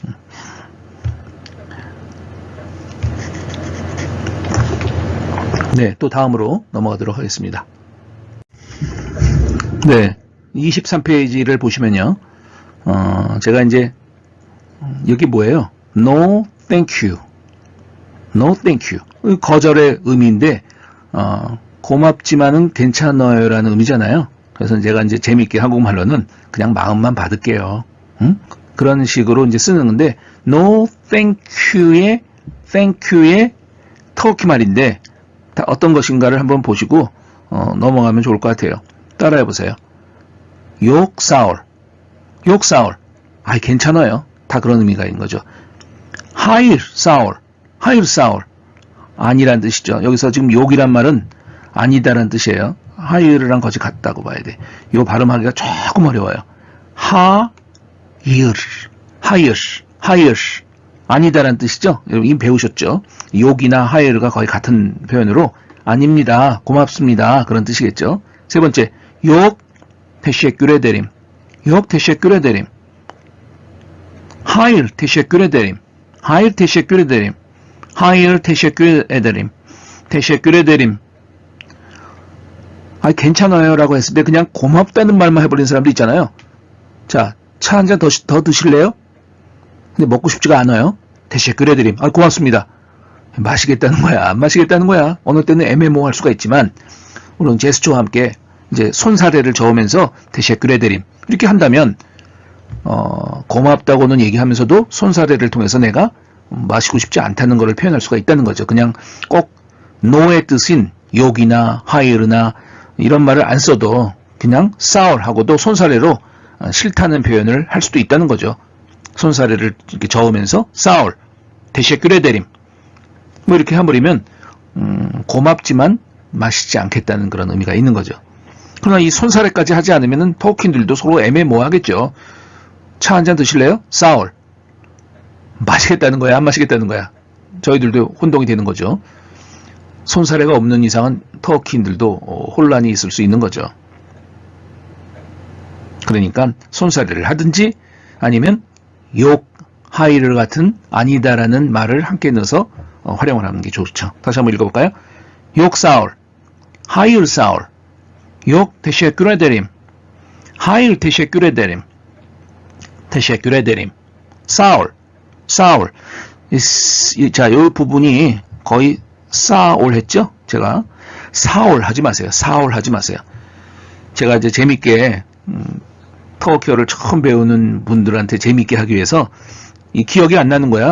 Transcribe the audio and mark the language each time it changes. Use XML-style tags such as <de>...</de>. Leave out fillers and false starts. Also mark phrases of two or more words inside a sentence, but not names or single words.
<ko>네, 또 다음으로 넘어가도록 하겠습니다. 네, 23페이지를 보시면요. 제가 이제 여기 뭐예요?</ko> <en>No, thank you. No thank you.</en> <ko>거절의 의미인데 고맙지만은 괜찮아요라는 의미잖아요. 그래서 제가 이제 재밌게 한국말로는 그냥 마음만 받을게요. 응? 그런 식으로 이제 쓰는 건데</ko> <en>no thank you</en> <ko>의 터키 말인데 어떤 것인가를 한번 보시고 넘어가면 좋을 것 같아요. 따라해 보세요.</ko> <tr>yok sağol.</tr> <ko>괜찮아요. 다 그런 의미가 있는 거죠.</ko> <tr>hayır sağol.</tr> <ko>아니란 뜻이죠. 여기서 지금 욕이란 말은 아니다란 뜻이에요. 하이르랑 거의 같다고 봐야 돼. 이 발음하기가 조금 어려워요. 하이르. 아니다란 뜻이죠. 여러분 이미 배우셨죠. 욕이나 하이르가 거의 같은 표현으로 아닙니다. 고맙습니다. 그런 뜻이겠죠. 세 번째,</ko> <tr>yok teşekkür ederim. Hayır, teşekkür ederim.</tr> <ko>괜찮아요 라고 했을 때 그냥 고맙다는 말만 해버리는 사람도 있잖아요. 자, 차 한 잔 더 드실래요? 근데 먹고 싶지가 않아요.</ko> <tr>teşekkür ederim.</tr> <ko>고맙습니다. 마시겠다는 거야, 안 마시겠다는 거야. 어느 때는 애매모호할 수가 있지만, 물론 제스처와 함께 이제 손사래를 저으면서</ko> <tr>teşekkür ederim</tr> <ko>이렇게 한다면, 고맙다고는 얘기하면서도 손사래를 통해서 내가 마시고 싶지 않다는 것을 표현할 수가 있다는 거죠. 그냥 꼭 no의 뜻인 욕이나 하이르나 이런 말을 안 써도 그냥 사울하고도 손사래로 싫다는 표현을 할 수도 있다는 거죠. 손사래를 이렇게 저으면서 사울,</ko> <tr>teşekkür ederim</tr> <ko>뭐 이렇게 해버리면 고맙지만 마시지 않겠다는 그런 의미가 있는 거죠. 그러나 이 손사래까지 하지 않으면 터키인들도 서로 애매모호하겠죠. 차 한 잔 드실래요? 사울. 마시겠다는 거야, 안 마시겠다는 거야? 저희들도 혼동이 되는 거죠. 손사래가 없는 이상은 터키인들도 혼란이 있을 수 있는 거죠. 그러니까 손사래를 하든지 아니면 욕, 하이를 같은 아니다라는 말을 함께 넣어서 활용을 하는 게 좋죠. 다시 한번 읽어볼까요?</ko> <tr>yok sağol, hayır sağol, yok teşekkür ederim, hayır teşekkür ederim, teşekkür ederim,</tr> <ko>사울. 자, 이 부분이 거의 사올 했죠? 제가 사올 하지 마세요. 제가 이제 재밌게 터키어를 처음 배우는 분들한테 재밌게 하기 위해서 이 기억이 안 나는 거야.</ko>